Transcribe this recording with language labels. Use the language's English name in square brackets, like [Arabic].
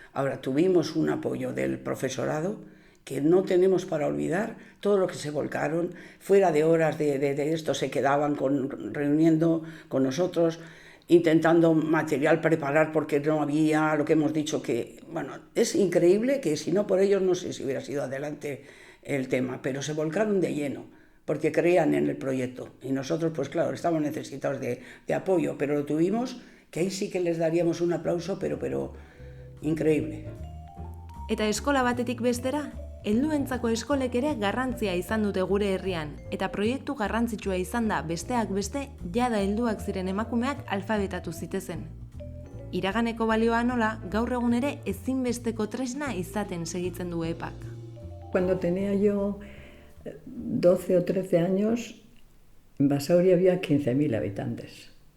[Spanish] Ahora, tuvimos un apoyo del profesorado que no tenemos para olvidar, todo lo que se volcaron, fuera de horas de esto se quedaban reuniendo con nosotros, intentando material preparar porque no había, lo que hemos dicho que, bueno, es increíble que si no por ellos no sé si hubiera sido adelante el tema, pero se volcaron de lleno, porque creían en el proyecto. Y nosotros, pues claro, estábamos necesitados de apoyo, pero lo tuvimos, que ahí sí que les daríamos un aplauso, pero increíble. [Basque] Eta eskola batetik bestera, helduentzako eskolek ere garrantzia izan dute gure herrian, eta proiektu garrantzitsua izan da besteak beste jada helduak ziren emakumeak alfabetatu zitezen. Iraganeko balioa nola, gaur egun ere ezinbesteko tresna izaten segitzen du EPAk. [Spanish] Cuando tenía yo 12 o 13 años, en Basauri había 15.000 habitantes.